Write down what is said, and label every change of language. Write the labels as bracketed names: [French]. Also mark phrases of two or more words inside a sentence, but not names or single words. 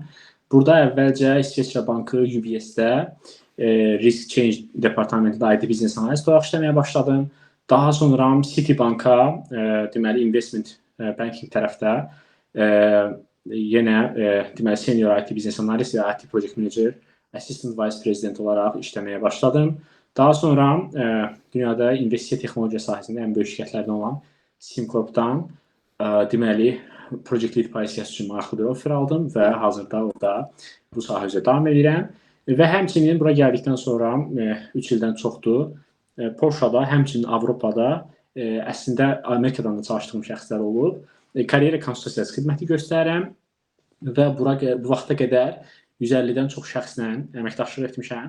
[Azerbaijani] Burada əvvəlcə İsveçrə Bankı UBS-də Risk Change departamentində IT biznes analist olaraq işləməyə başladım. Daha sonra Citibank-a, deməli [English] investment banking [Azerbaijani] tərəfdə yenə deməli [English] senior IT [Azerbaijani] biznes analist və [English] IT project manager, assistant vice president [Azerbaijani] olaraq işləməyə başladım. Daha sonra dünyada investisiya texnologiya sahəsində ən böyük şirkətlərdən olan SimCorp-dan deməli [English] project lead [Azerbaijani] pozisiyası üçün maraqlı bir offer aldım və hazırda orada bu sahə üzrə davam edirəm. Və həmçinin bura gəldikdən sonra 3 ildən çoxdur Polşada, həmçinin Avropada, əslində Amerikadan da çalışdığım şəxslər olub. Karyera konsultasiyası xidməti göstərirəm və bu vaxta qədər 150-dən çox şəxslə əməkdaşlıq etmişəm.